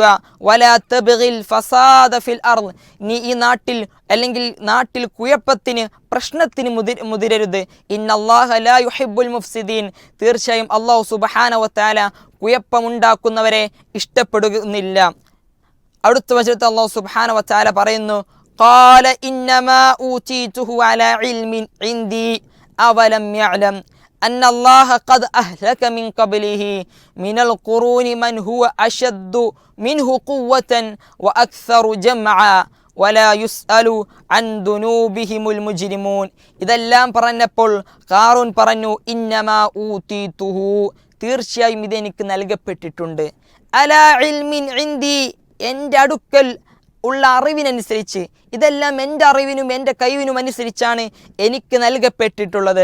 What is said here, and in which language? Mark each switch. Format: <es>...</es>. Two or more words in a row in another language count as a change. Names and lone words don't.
<ar>ولا تبغ الفساد في الأرض,</ar> <ml>നീ ഈ നാട്ടിൽ കുഴപ്പത്തിന് പ്രശ്നത്തിന് മുതിരരുത്.</ml> <ar>إن الله لا يحب المفسدين,</ar> <ml>തീർച്ചയായും അല്ലാഹു</ml> <ar>سبحانه وتعالى</ar> <ml>കുഴപ്പമുണ്ടാക്കുന്നവരെ ഇഷ്ടപ്പെടുന്നില്ല. അടുത്ത വചനത്തിൽ അല്ലാഹു</ml> <ar>سبحانه وتعالى</ar> <ml>പറയുന്നു,</ml> <ar>قال إنما أوتيته على علم عندي أولم يعلم أن الله قد أهلك من قبله من القرون من هو أشد منه قوة وأكثر جمعا ولا يسأل عن ذنوبهم المجرمون.</ar> <ml>ഇതെല്ലാം പറഞ്ഞപ്പോൾ ഖാറൂൻ പറഞ്ഞു,</ml> <ar>إنما أوتيته,</ar> <ml>തീർച്ചയായും ഇതെനിക്ക് നൽകപ്പെട്ടിട്ടുണ്ട്.</ml> <ar>على علم عندي,</ar> <ml>എൻ്റെ അടുക്കൽ ഉള്ള അറിവിനനുസരിച്ച്, ഇതെല്ലാം എൻ്റെ അറിവിനും എൻ്റെ കഴിവിനും അനുസരിച്ചാണ് എനിക്ക് നൽകപ്പെട്ടിട്ടുള്ളത്.</ml>